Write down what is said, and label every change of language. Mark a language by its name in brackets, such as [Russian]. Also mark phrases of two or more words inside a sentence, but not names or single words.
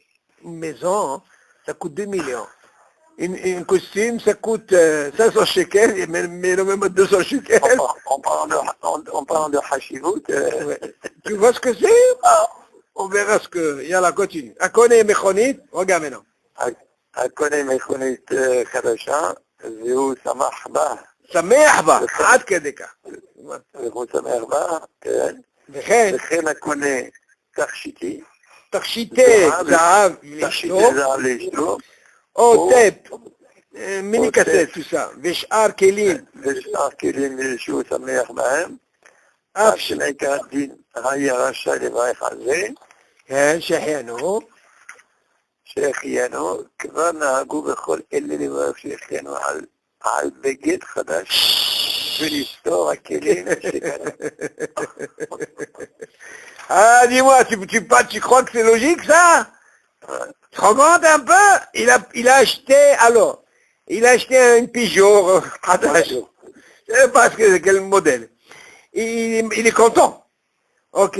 [French] Une maison, ça coûte 2 millions. Un costume, ça coûte 500 shekels, mais le même 200 shekels. En parlant de hashivut, Ouais. Tu vois ce que c'est? On verra ce que... Yallah, continue. [Hebrew] הקונה מכונית, [French] regarde maintenant. [Hebrew] הקונה מכונית חדשה, והוא שמח בה. שמח בה, עד כדי כך. והוא שמח בה, כן. וכן הקונה תכשיטי. תכשיטי זהב לאשתו. או טפ, מיני קסט, ושאר כלים. ושאר כלים שהוא שמח בהם. אף שמעיקר הדין היה רשאי לברך על זה. כן, שהחיינו. שהחיינו, כבר נהגו בכל אלה לברך שהחיינו על בגד חדש ולסתור הכלים שקנו. [French] Ah, dis-moi, tu crois que c'est logique ça? Tu te rends compte un peu? Il a acheté un Peugeot, je sais pas quel modèle. Il est content. Ok.